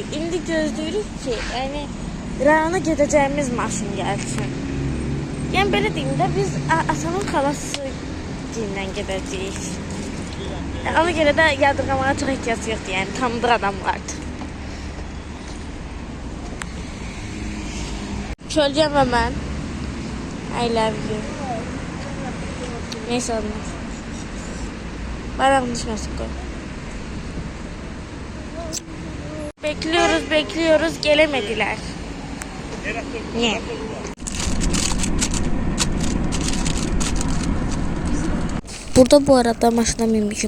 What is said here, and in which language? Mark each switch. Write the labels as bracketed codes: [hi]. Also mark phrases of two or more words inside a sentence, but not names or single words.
[az] İndi gözləyirik ki, yəni rayona gedəcəyimiz maşın gəlsin. Yəni belə deyim də biz atamın xalası ilə gedəcəyik. Ona görə də yadırğamağa çox ehtiyac yoxdur. Yəni tanıdıq adamlardır. Kölgəm və mən. [en] I love you. [az] Neysə olmaz. Bayrağın düşməsin qoy. [tr] Bekliyoruz, gelemediler. Niye? [az] Burada bu arada maşına minmişim.